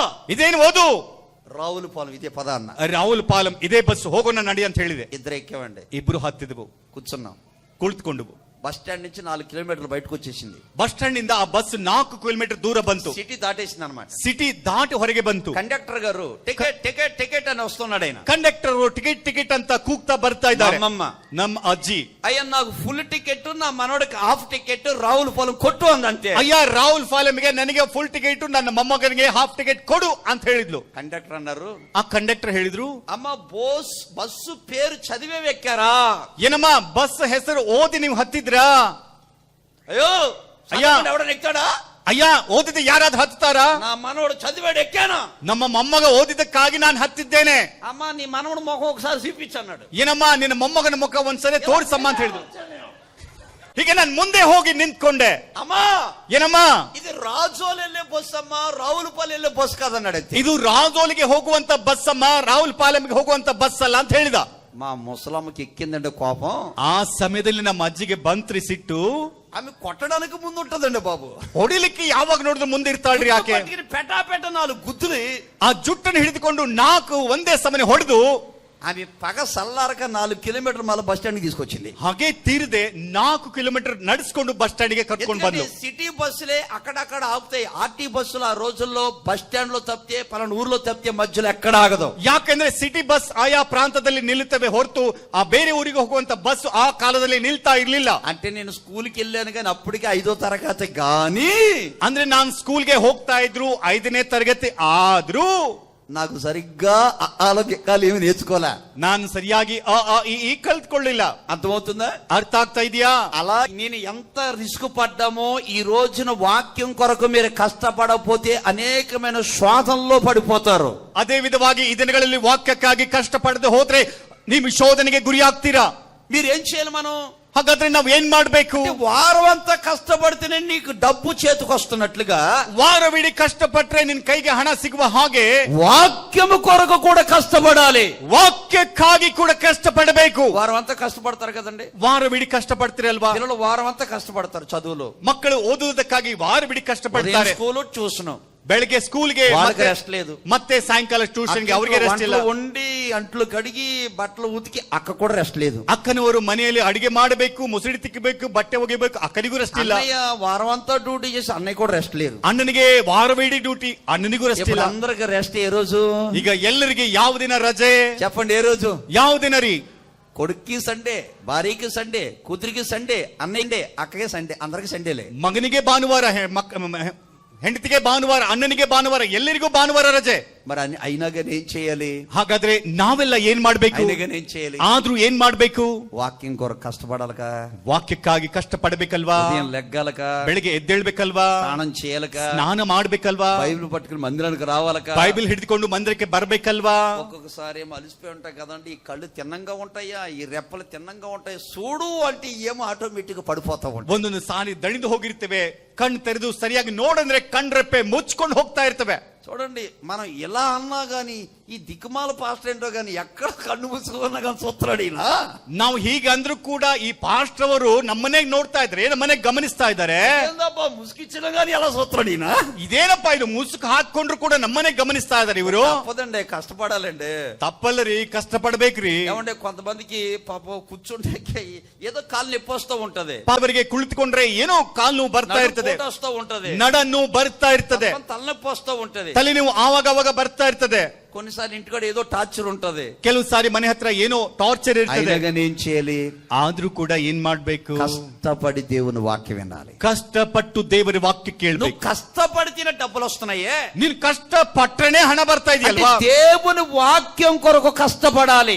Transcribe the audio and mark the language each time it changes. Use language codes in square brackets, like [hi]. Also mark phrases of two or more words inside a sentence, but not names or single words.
[kn] ಇದೇನು ಓದು? [te] రావులపాలెం ఇదే పద అన్న. [kn] ರಾವುಲಪಾಲెం ಇದೇ ಬಸ್, ಹೋಗೋಣ ನಡಿ ಅಂತ ಹೇಳಿದೆ. [te] ఇద్దరు ఎక్కామండి, [kn] ಇಬ್ರು ಹತ್ತಿದವು, [te] కూర్చున్నాం. [kn] ಕುಳಿತುಕೊಂಡವು. [en] bus stand [te] నుంచి 4 కిలోమీటర్లు బయటకు వచ్చేసింది. [en] bus stand [kn] ಇಂದ ಆ ಬಸ್ 4 ಕಿಲೋಮೀಟರ್ ದೂರ ಬಂತು. [te] సిటీ దాటేసింది అనమాట. [kn] ಸಿಟಿ ದಾಟಿ ಹೊರಗೆ ಬಂತು. [te] కండక్టర్ గారు [en] ticket ticket ticket [te] అని వస్తున్నాడు ఆయన. [kn] ಕಂಡಕ್ಟರ್ [en] ticket ticket [kn] ಅಂತ ಕೂಗ್ತಾ ಬರ್ತಾ ಇದ್ದಾರೆ. [te] అమ్మమ్మ, [kn] ನಮ್ಮ ಅಜ್ಜಿ, [te] అయ్యా నాకు [en] full ticket, [te] నా మనోడికి [en] half ticket, [te] రావులపాలెం కొట్టు అందంతే. [kn] ಅಯ್ಯ ರಾವುಲಪಾಲెంಗೆ ನನಗೆ [en] full ticket, [kn] ನನ್ನ ಮೊಮ್ಮಗನಿಗೆ [en] half ticket [kn] ಕೊಡು ಅಂತ ಹೇಳಿದ್ಲು. [te] కండక్టర్ అన్నారు, [kn] ಆ ಕಂಡಕ್ಟರ್ ಹೇಳಿದ್ರು, [te] అమ్మ బస్సు పేరు చదివే ఎక్కారా? [kn] ಏನಮ್ಮ ಬಸ್ ಹೆಸರು ಓದಿ ನೀವು ಹತ್ತಿದ್ರಾ? [te] అయ్యో అయ్యా, ఎవడని ఎక్కాడా? [kn] ಅಯ್ಯ ಓದಿದ ಯಾರಾದ್ರೂ ಹತ್ತಾರಾ? [te] నా మనోడు చదివాడు ఎక్కానా? [kn] ನಮ್ಮ ಮೊಮ್ಮಗ ಓದಿದ್ದಕ್ಕಾಗಿ ನಾನು ಹತ್ತಿದ್ದೇನೆ. [te] అమ్మ నీ మనవడు మొఖం ఒకసారి చూపించన్నాడు. [kn] ಏನಮ್ಮ ನಿನ್ನ ಮೊಮ್ಮಗನ ಮುಖ ಒಂದ್ಸರಿ ತೋರಿಸಮ್ಮ ಅಂತ ಹೇಳಿದ್ರು. ಹೀಗೆ ನಾನು ಮುಂದೆ ಹೋಗಿ ನಿಂತ್ಕೊಂಡೆ. [te] అమ్మా [kn] ಏನಮ್ಮ, [te] ఇది రాజోలు వెళ్ళే బస్సు అమ్మా, రావులపాలెం వెళ్ళే బస్సు కాదన్నాడు. [kn] ಇದು ರಾಜೋಲಿಗೆ ಹೋಗುವಂತ ಬಸ್ ಅಮ್ಮ, ರಾವುಲಪಾಲెంಗೆ ಹೋಗುವಂತ ಬಸ್ ಅಲ್ಲ ಅಂತ ಹೇಳಿದ. [te] మా ముసలమ్మకి ఎక్కిందండి కోపం. [kn] ಆ ಸಮಯದಲ್ಲಿ ನಮ್ಮ ಅಜ್ಜಿಗೆ ಬಂತ್ರಿ ಸಿಟ್ಟು. [te] ఆమె కొట్టడానికి ముందు ఉంటదండి బాబు, [kn] ಹೊಡಿಲಿಕ್ಕೆ ಯಾವಾಗ ನೋಡಿದ್ರು ಮುಂದೆ ಇರ್ತಾಳ್ರಿ ಆಕೆ. [te] పెటా పెట 4 గుద్దులు [kn] ಆ ಜುಟ್ಟನ್ನು ಹಿಡಿದುಕೊಂಡು 4 ಒಂದೇ ಸಮನೆ ಹೊಡೆದು [te] ఆమె పగ సల్లారక 4 కిలోమీటర్ మళ్ళీ [en] bus stand [te] తీసుకొచ్చింది. [kn] ಹಾಗೆ ತೀರದೆ 4 ಕಿಲೋಮೀಟರ್ ನಡೆಸ್ಕೊಂಡು ಬಸ್ ಸ್ಟಾಂಡ್ಗೆ ಕರ್ಕೊಂಡು ಬಂದ್ಲು. [te] సిటీ బస్సులే అక్కడక్కడ ఆపుతాయి. ఆర్టీ బస్సులు ఆ రోజుల్లో [en] bus stand [te] లో తప్పితే పలానా ఊర్లో తప్పితే మధ్యలో ఎక్కడ ఆగదు. [kn] ಯಾಕೆಂದ್ರೆ [en] city bus [kn] ಆಯಾ ಪ್ರಾಂತದಲ್ಲಿ ನಿಲ್ಲುತ್ತವೆ ಹೊರತು ಆ ಬೇರೆ ಊರಿಗೆ ಹೋಗುವಂತ ಬಸ್ ಆ ಕಾಲದಲ್ಲಿ ನಿಲ್ತಾ ಇರ್ಲಿಲ್ಲ. [te] అంటే నేను స్కూల్కి వెళ్ళాను కానీ అప్పటికే 5వ తరగతి గాని, [kn] ಅಂದ್ರೆ ನಾನು ಸ್ಕೂಲ್ಗೆ ಹೋಗ್ತಾ ಇದ್ರು 5ನೇ ತರಗತಿ ಆದ್ರೂ [te] నాకు సరిగ్గా ఆలోగ్యాలు ఏమి నేర్చుకోలే, [kn] ನಾನು ಸರಿಯಾಗಿ ಈ ಕಲ್ತ್ಕೊಳ್ಳಿಲ್ಲ. [te] అర్థమవుతుందా? [kn] ಅರ್ಥ ಆಗ್ತಾ ಇದೆಯಾ? [te] అలా నేను ఎంత రిస్క్ పడ్డామో ఈ రోజున వాక్యం కొరకు మీరు కష్టపడకపోతే అనేకమైన శోధనలో పడిపోతారు. [kn] ಅದೇ ವಿಧವಾಗಿ ಈ ದಿನಗಳಲ್ಲಿ ವಾಕ್ಯಕ್ಕಾಗಿ ಕಷ್ಟಪಡದೆ ಹೋದ್ರೆ ನೀವು ಶೋಧನೆಗೆ ಗುರಿಯಾಗ್ತೀರಾ. [te] మీరేం చేయాలి? మనం [kn] ಹಾಗಾದ್ರೆ ನಾವು ಏನ್ ಮಾಡ್ಬೇಕು? [te] వారం అంతా కష్టపడితేనే నీకు డబ్బు చేతికి వస్తున్నట్లుగా [kn] ವಾರವಿಡೀ ಕಷ್ಟಪಟ್ರೆ ನಿನ್ ಕೈಗೆ ಹಣ ಸಿಗುವ ಹಾಗೆ [te] వాక్యము కొరకు కూడా కష్టపడాలి. [kn] ವಾಕ್ಯಕ್ಕಾಗಿ ಕೂಡ ಕಷ್ಟಪಡಬೇಕು. [te] వారం అంతా కష్టపడతారు కదండి, [kn] ವಾರವಿಡೀ ಕಷ್ಟಪಡ್ತೀರಲ್ವಾ? [te] పిల్లలు వారం అంతా కష్టపడతారు చదువులో. [kn] ಮಕ್ಕಳು ಓದುವುದಕ್ಕಾಗಿ ವಾರವಿಡೀ ಕಷ್ಟಪಡ್ತಾರೆ. [en] school tuition, [kn] ಬೆಳಗ್ಗೆ ಸ್ಕೂಲ್ಗೆ [te] రెస్ట్ లేదు, [kn] ಮತ್ತೆ ಸಾಯಂಕಾಲ ಟ್ಯೂಷನ್ಗೆ ಅವರಿಗೆ ರೆಸ್ಟ್ ಇಲ್ಲ. [te] వండి అంట్లు కడిగి బట్టలు ఉతికి అక్క కూడా రెస్ట్ లేదు. [kn] ಅಕ್ಕನವರು ಮನೆಯಲ್ಲಿ ಅಡಿಗೆ ಮಾಡಬೇಕು, ಮುಸುಡಿ ತಿಕ್ಕಬೇಕು, ಬಟ್ಟೆ ಒಗಿಬೇಕು, ಅಕ್ಕನಿಗೂ ರೆಸ್ಟ್ ಇಲ್ಲ. [te] అన్నయ్య వారం అంతా డ్యూటీ చేసి అన్నయ్య కూడా రెస్ట్ లేదు. [kn] ಅಣ್ಣನಿಗೆ ವಾರವಿಡೀ ಡ್ಯೂಟಿ, ಅಣ್ಣನಿಗೂ ರೆಸ್ಟ್ ಇಲ್ಲ. [te] అందరికి రెస్ట్ ఏ రోజు? [kn] ಈಗ ಎಲ್ಲರಿಗೆ ಯಾವ ದಿನ ರಜೆ [te] చెప్పండి, ఏ రోజు? [kn] ಯಾವ ದಿನ ರೀ? [te] కొడుక్కి సండే, భార్యకి సండే, కూతురికి సండే, అన్నయ్య అక్కగే సండే, అందరికి సండేలే. [kn] ಮಗನಿಗೆ ಭಾನುವಾರ, ಹೆಂಡತಿಗೆ ಭಾನುವಾರ, ಅಣ್ಣನಿಗೆ ಭಾನುವಾರ, ಎಲ್ಲರಿಗೂ ಭಾನುವಾರ ರಜೆ. [te] మరి అయినా కానీ ఏం చేయాలి? [kn] ಹಾಗಾದ್ರೆ ನಾವೆಲ್ಲ ಏನ್ ಮಾಡ್ಬೇಕು? [te] ఏం చేయాలి? [kn] ಆದ್ರೂ ಏನ್ ಮಾಡ್ಬೇಕು? [te] వాక్యం కొరకు కష్టపడాలక, [kn] ವಾಕ್ಯಕ್ಕಾಗಿ ಕಷ್ಟಪಡಬೇಕಲ್ವಾ? [te] లెగ్గాలక, [kn] ಬೆಳಿಗ್ಗೆ ಎದ್ದೇಳ್ಬೇಕಲ್ವಾ? [te] స్నానం చేయాలక, [kn] ಸ್ನಾನ ಮಾಡ್ಬೇಕಲ್ವಾ? [te] బైబిల్ పట్టుకుని మందిరానికి రావాలక, [kn] ಬೈಬಲ್ ಹಿಡಿದುಕೊಂಡು ಮಂದಿರಕ್ಕೆ ಬರ್ಬೇಕಲ್ವಾ? [te] ఒక్కొక్కసారి ఏమో అలసిపోయి ఉంటాయి కదండి, ఈ కళ్ళు తిన్నంగా ఉంటాయా, ఈ రెప్పలు తిన్నంగా ఉంటాయి, చూడు అంటే ఏమో ఆటోమేటిక్ పడిపోతా ఉంటాయి. [kn] ಒಂದೊಂದು ಸಾರಿ ದಣಿದು ಹೋಗಿರ್ತೇವೆ, ಕಣ್ಣು ತೆರೆದು ಸರಿಯಾಗಿ ನೋಡಂದ್ರೆ ಕಣ್ರೆಪ್ಪೆ ಮುಚ್ಕೊಂಡು ಹೋಗ್ತಾ ಇರ್ತವೆ. [te] చూడండి, మనం ఇలా అన్నా గాని ఈ దిక్కుమాల పాస్టర్ ఏంటో గాని ఎక్కడ కన్ను మూసుకున్నా కానీ చూస్తున్నాడు ఈయన. [kn] ನಾವು ಹೀಗಂದ್ರೂ ಕೂಡ ಈ ಪಾಸ್ಟರ್ ಅವರು ನಮ್ಮನೆ ನೋಡ್ತಾ ಇದ್ದಾರೆ, ನಮ್ಮನೆ ಗಮನಿಸ್ತಾ ಇದ್ದಾರೆ. [te] ఏందబ్బా ముసుకిచ్చిన గాని ఎలా చూస్తున్నాడు ఈయన? [kn] ಇದೇನಪ್ಪ ಇದು ಮುಸುಕು ಹಾಕೊಂಡ್ರು ಕೂಡ ನಮ್ಮನೆ ಗಮನಿಸ್ತಾ ಇದ್ದಾರೆ ಇವರು. [te] తప్పదండి, కష్టపడాలండి. [kn] ತಪ್ಪಲ್ಲರಿ, ಕಷ್ಟಪಡ್ಬೇಕ್ರಿ. [te] ఏమంటే కొంతమందికి పాప కూర్చుంటే ఏదో కాలు నొప్పి వస్తూ ఉంటది, [kn] ಅವರಿಗೆ ಕುಳಿತುಕೊಂಡ್ರೆ ಏನೋ ಕಾಲು ನೋವು ಬರ್ತಾ ಇರ್ತದೆ, [te] వస్తూ ఉంటది, [kn] ನಡನ್ನು ಬರ್ತಾ ಇರ್ತದೆ, [te] తలనొప్పి వస్తూ ఉంటది, [kn] ತಲೆನೋವು ಆವಾಗ ಅವಾಗ ಬರ್ತಾ ಇರ್ತದೆ. [te] కొన్నిసార్లు ఇంటికాడ ఏదో టార్చర్ ఉంటది, [kn] ಕೆಲವು ಸಾರಿ ಮನೆ ಹತ್ರ ಏನೋ ಟಾರ್ಚರ್ ಇರ್ತದೆ. [te] ఏం చేయాలి? [kn] ಆದ್ರೂ ಕೂಡ ಏನ್ ಮಾಡ್ಬೇಕು? [te] కష్టపడి దేవుని వాక్యం వినాలి. [kn] ಕಷ್ಟಪಟ್ಟು ದೇವರ ವಾಕ್ಯ [te] నువ్వు [kn] ಕೇಳ್ಬೇಕು. [te] కష్టపడితేనే డబ్బులు వస్తున్నాయే. [kn] ನೀನ್ ಕಷ್ಟ ಪಟ್ರನೇ ಹಣ ಬರ್ತಾ [te] అంటే [kn] ಇದೆಯಲ್ವಾ? [te] దేవుని వాక్యం కొరకు కష్టపడాలి.